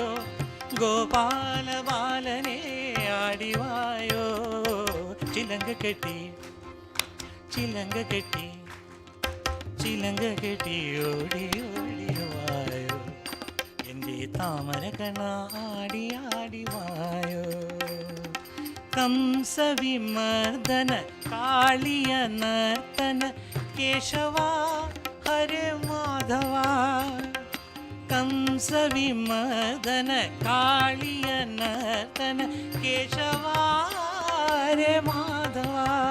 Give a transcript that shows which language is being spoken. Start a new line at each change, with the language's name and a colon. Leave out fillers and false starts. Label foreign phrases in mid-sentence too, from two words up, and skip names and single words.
Malayalam: ഗോപാല ബാലനെ ആടിവായോ. ചിലങ്ക കെട്ടി ചിലങ്ക കെട്ടി ചിലങ്ക കെട്ടി ഓടി ഓടി വായോ. എൻ്റെ താമര കണ്ണ ആടി ആടി വായോ.
Sanskrit: कंसविमर्दन कालिय नर्तन केशवा हरे माधवा. कंसविमर्दन कालिय नर्तन केशवा हरे माधवा.